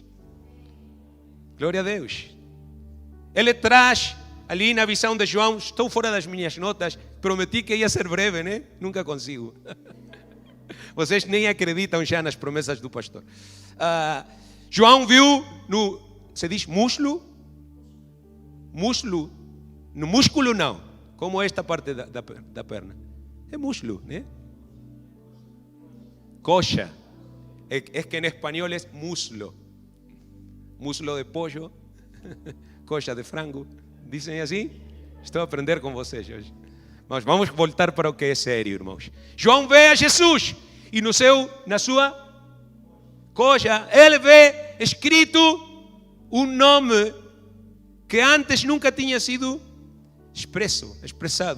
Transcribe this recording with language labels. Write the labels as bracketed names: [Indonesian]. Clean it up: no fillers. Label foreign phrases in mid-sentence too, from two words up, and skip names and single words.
[Portuguese] Glória a Deus. Ele traz, ali na visão de João, estou fora das minhas notas, prometi que ia ser breve, né? Nunca consigo. Vocês nem acreditam já nas promessas do pastor. João viu no... Se diz muslo? Muslo. No músculo não. Como esta parte da perna. É muslo, né? Coxa. É que em espanhol é muslo. [Spanish] Muslo de pollo. [Portuguese] Coxa de frango. Dizem assim? Estou a aprender com vocês hoje. Mas vamos voltar para o que é sério, irmãos. João vê a Jesus. E na sua coxa, ele vê escrito um nome que antes nunca tinha sido expressado.